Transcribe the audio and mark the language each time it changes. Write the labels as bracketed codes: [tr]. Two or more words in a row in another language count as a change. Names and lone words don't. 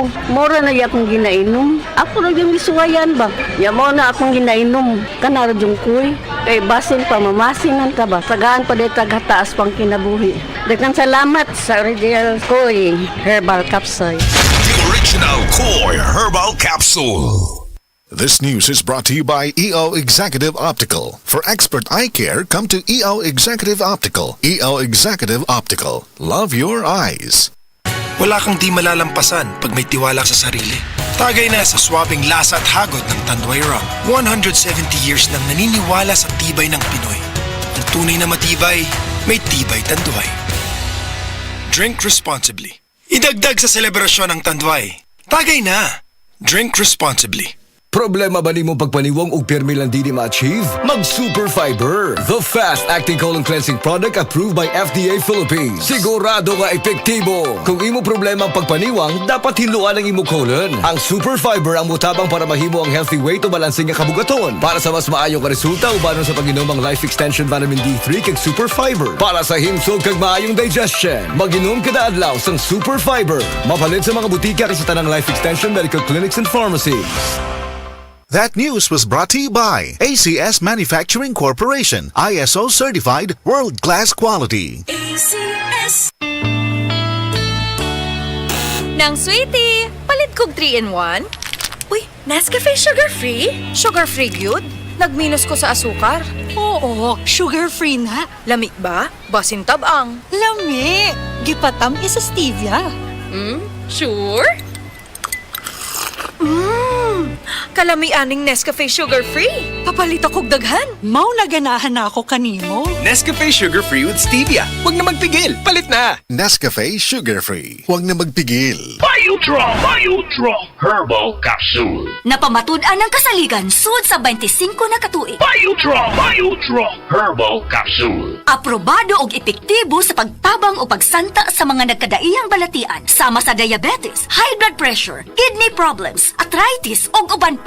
[ceb] Mora na akong ginainom. Ako ra yung giswayan ba? Ya mo na akong ginainom. Kana ra yung koy. Kay basin pa mamasinan ka ba? Sagaan pa dito taas pang kinabuhi. Daghang salamat sa original Koi Herbal Capsule. [en] The original Koi Herbal Capsule. This news is brought to you by EO Executive Optical. For expert eye care, come to EO Executive Optical. EO Executive Optical. Love your eyes. [tl] Wala kang di malalampasan pag may tiwala sa sarili. Tagay na sa swabing lasa at hagod ng Tanduay Rum. 170 years nang naniniwala sa tibay ng Pinoy. Ang tunay na matibay, may tibay Tanduay. [en] Drink responsibly. [tl] Idagdag sa selebrasyon ng Tanduay. Tagay na. [en] Drink responsibly. [ceb] Problema ba nimo pagpaniwang og pirmi lang di ma-achieve? [en] Mag Super Fiber, the fast-acting colon cleansing product approved by FDA Philippines. [ceb] Sigurado nga epektibo. Kung imo problema ang pagpaniwang, dapat hiluan ang imo colon. Ang Super Fiber ang mutabang para mahimo ang [en] healthy weight [ceb] o balansing nga kabugaton. [hil] Para sa mas maayong ka resulta ubanon sa pag-inom ang Life Extension Vitamin D3 kag Super Fiber. Para sa himsog kag maayong digestion, mag-inom kada adlaw sang Super Fiber. [ceb] Mapalit sa mga butika sa tanang Life Extension Medical Clinics and Pharmacies. [en] That news was brought to you by ACS Manufacturing Corporation, ISO certified world-class quality. ACS. [ceb] Nang sweetie, palit kog 3-in-1. Uy, Nescafe sugar-free? Sugar-free gyud? Nagminus ko sa asukar. Oo, sugar-free na. Lami ba? Basin tabang. Lami! Gipatam isa stevia. Sure? Kalami aning Nescafe sugar-free. Papalit akog daghan. Mao na ganahan na ako kanimo. [tl] Nescafe Sugar Free with Stevia. Huwag na magpigil. Palit na. Nescafe Sugar Free. Huwag na magpigil. [ceb] Biotrol Herbal Capsule. Napamatud-an ng kasaligan sud sa 25 na katuig. Biotrol Herbal Capsule. Aprobado og epektibo sa pagtabang o pagsanta sa mga nagkadaiyang balatian sama sa diabetes, [en] high blood pressure, kidney problems, [ceb] arthritis ug uban pa.